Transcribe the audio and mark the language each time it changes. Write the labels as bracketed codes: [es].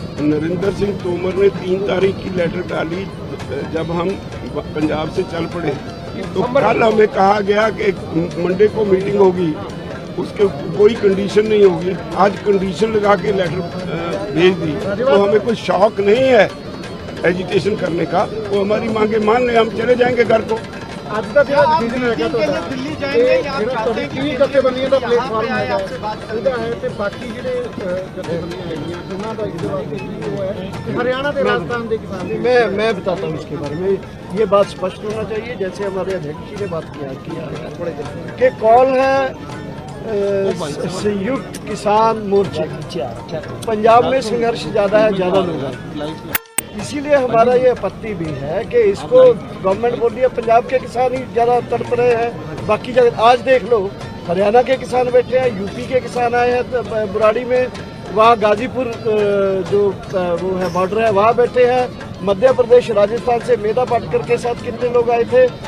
[hi] नरेंद्र सिंह तोमर ने 3 तारीख की लेटर डाली जब हम पंजाब से चल पड़े, तो कल हमें कहा गया कि मंडे को मीटिंग होगी, उसके कोई कंडीशन नहीं होगी। आज कंडीशन लगा के लेटर भेज दी, तो हमें कोई शौक नहीं है एजिटेशन करने का। वो हमारी मांगे मान ले, हम चले जाएंगे घर को। [pa] ਅੱਜ ਦਾ ਜਿਹੜਾ ਡਿਸੀਜਨ ਹੈਗਾ ਤੁਹਾਡਾ ਦਿੱਲੀ ਜਾਏਂਗੇ ਜਾਂ ਤੁਹਾਡੀ ਕਿੰਨੀ ਜਥੇਬੰਦੀਆਂ ਦਾ ਪਲੇਟਫਾਰਮ ਹੈਗਾ ਉਹਦਾ ਹੈ ਤੇ ਬਾਕੀ ਜਿਹੜੇ ਜਥੇਬੰਦੀਆਂ ਹੈਗੀਆਂ ਉਹਨਾਂ ਦਾ ਇਹਦੇ वास्ते ਕੀ ਉਹ [hi] है कि हरियाणा के राजस्थान के किसान मैं बताता हूँ इसके बारे में। ये बात स्पष्ट होना चाहिए, जैसे हमारे अध्यक्ष जी ने बात किया कि कॉल है संयुक्त किसान मोर्चे। पंजाब में संघर्ष ज़्यादा है, ज़्यादा लोग हैं, इसीलिए हमारा ये आपत्ति भी है कि इसको गवर्नमेंट बोल रही है पंजाब के किसान ही ज़्यादा तड़प रहे हैं, बाकी जगह आज देख लो हरियाणा के किसान बैठे हैं, यूपी के किसान आए हैं बुराड़ी में, वहाँ गाजीपुर जो वो है बॉर्डर है वहाँ बैठे हैं, मध्य प्रदेश राजस्थान से मेधा पाटकर के साथ कितने लोग आए थे।